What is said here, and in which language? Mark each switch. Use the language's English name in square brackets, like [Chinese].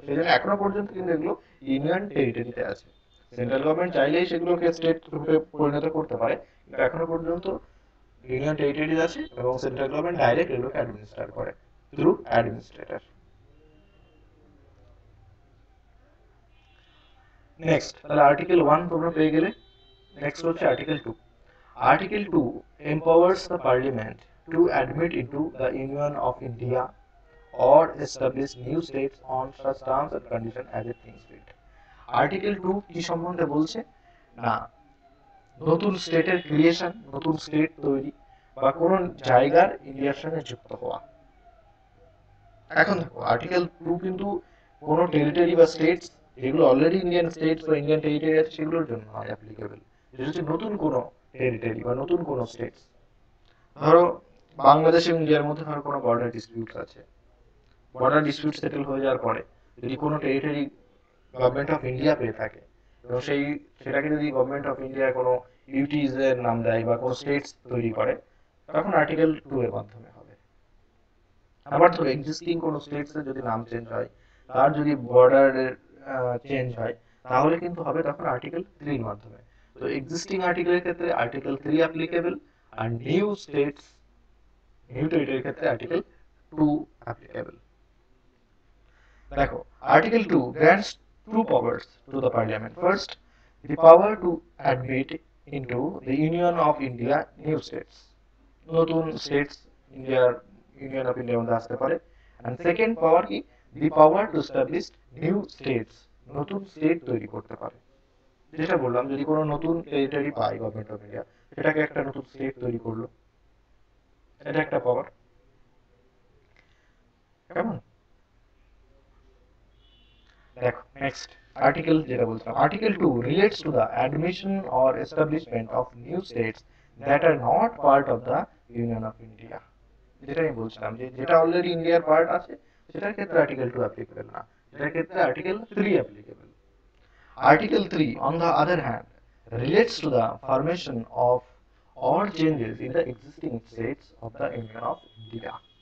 [Bangla] সেই জন্য এখনো পর্যন্ত কিন্তু এগুলো ইউনিয়ন টেরিটরিতে আছে। সেন্ট্রাল গভর্নমেন্ট চাইলেই সেগুলোকে স্টেট রূপে পরিণত করতে পারে, কিন্তু এখনো পর্যন্ত ইউনিয়ন টেরিটরিজ আছে এবং সেন্ট্রাল গভর্নমেন্ট ডাইরেক্ট এগুলোকে অ্যাডমিনিস্ট্রেট করে থ্রু অ্যাডমিনিস্ট্রেটর। নেক্সট, তাহলে আর্টিকেল 1 তোমরা পেয়ে গেলে। নেক্সট হচ্ছে article 2। [English] Article 2 empowers the Parliament to admit into the Union of India or establish new states on such terms and conditions as it thinks fit. [Bangla] Article 2 কি সম্বন্ধে বলছে না নতুন স্টেটের ক্রিয়েশন নতুন স্টেট তৈরি বা কোন জায়গার ইন্ডিয়ার সঙ্গে যুক্ত হওয়া। এখন দেখো আর্টিকেল 2 কিন্তু কোন টেরিটরি বা স্টেটস যেগুলো অলরেডি ইন্ডিয়ান স্টেটস বা ইন্ডিয়ান টেরিটরি আছে সেগুলোর জন্য নয় অ্যাপ্লিকেবল। যেটা হচ্ছে নতুন কোন টেরিটরি বা নতুন কোন স্টেটস, ধরো বাংলাদেশ এবং ইন্ডিয়ার মধ্যে ধরো কোনো বর্ডার ডিসপিউট আছে, বর্ডার ডিসপিউট সেটেল হয়ে যাওয়ার পরে যদি কোনো টেরিটরি গভর্নমেন্ট অফ ইন্ডিয়া পেয়ে থাকে এবং সেটাকে যদি গভর্নমেন্ট অফ ইন্ডিয়া কোনো ইউটিজ এর নাম দেয় বা কোনো স্টেটস তৈরি করে তখন আর্টিকেল 2 এর মাধ্যমে হবে। আবার ধরো এক্সিস্টিং কোনো স্টেটস এর যদি নাম চেঞ্জ হয় তার যদি বর্ডারের চেঞ্জ হয় তাহলে কিন্তু হবে তখন আর্টিকেল 3 এর মাধ্যমে। তো এক্সিস্টিং আর্টিকেলের ক্ষেত্রে আর্টিকেল 3 অ্যাপ্লিকেবল আর নিউ স্টেটস নিউ টেরিটরির ক্ষেত্রে আর্টিকেল 2 অ্যাপ্লিকেবল। দেখো [English] Article 2 grants two powers to the parliament. First, the power to admit into the union of India new states, [Bangla] নতুন স্টেটস ইন্ডিয়ার ইউনিয়ন অফ ইন্ডিয়ার মধ্যে আসতে পারে। [English] and second power কি the power to establish new states, [Bangla] নতুন স্টেট তৈরি করতে পারে। যেটা বললাম যদি কোনো নতুন টেরিটরি পায় গভর্নমেন্ট অফ ইন্ডিয়া সেটাকে একটা নতুন স্টেট তৈরি করলো, এটা একটা পাওয়ার। কেমন? দেখো নেক্সট আর্টিকেল যেটা বলছিলাম [English] Article 2 relates to the admission or establishment of new states that are not part of the Union of India। [Bangla] যেটা আমি বলছিলাম যে যেটা অলরেডি ইন্ডিয়ার পার্ট আছে সেটার ক্ষেত্রে আর্টিকেল 2 অ্যাপ্লিকেবল না, সেটার ক্ষেত্রে article 3 applicable. [English] Article 3 on the other hand relates to the formation of or changes in the existing states of the Union of India।